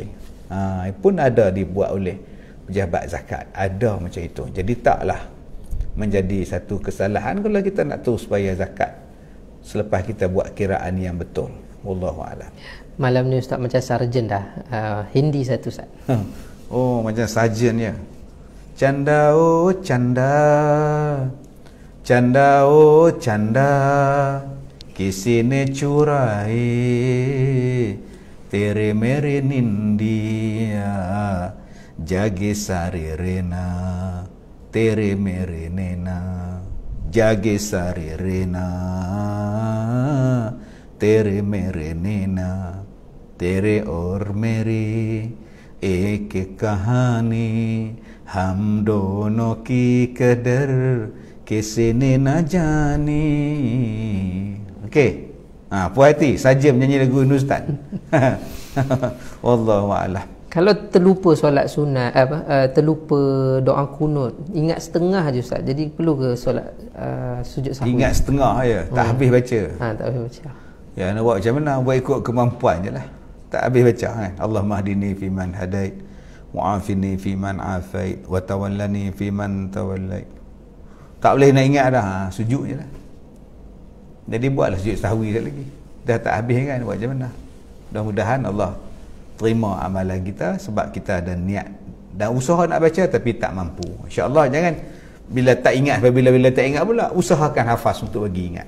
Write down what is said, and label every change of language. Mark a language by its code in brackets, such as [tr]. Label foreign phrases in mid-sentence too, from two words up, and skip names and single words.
[ms] Pun ada dibuat oleh pejabat zakat, ada macam itu. Jadi taklah menjadi satu kesalahan kalau kita nak terus bayar zakat selepas kita buat kiraan yang betul. [ar] والله أعلم. [ms] Malam ni Ustaz macam sarjan dah. Hindi satu Ustaz. Oh, macam sarjan ya. [hi] चंदा ओ चंदा, चंदा ओ चंदा किसी ने चुराए तेरे मेरे निंदिया जागे सारे रेना तेरे मेरे नैना जागे सारे रेना तेरे मेरे नैना तेरे और मेरी एक कहानी हम दोनों की कदर किसी ने न जानी. [ms] Okey. Puas hati saja menyanyi lagu ini Ustaz. [ar] والله أعلم. [ms] Kalau terlupa solat sunat, terlupa doa kunut, ingat setengah je Ustaz. Jadi perlu ke solat sujud sahwi? Ingat setengah je, tak habis baca. Tak habis baca. Ya, nak buat macam mana? Buat ikut kemampuan je lah. Tak habis baca kan. [ar] اللهم اهدني فيمن هديت، وعافني فيمن عافيت، وتولني فيمن توليت. [ms] Tak boleh nak ingat dah, sujud je lah. Jadi buatlah sujud sahwi sekali lagi. Dah tak habis kan, buat macam mana? Mudah-mudahan Allah terima amalan kita sebab kita ada niat dan usaha nak baca tapi tak mampu. InsyaAllah jangan bila tak ingat, bila tak ingat pula, usahakan hafaz untuk bagi ingat.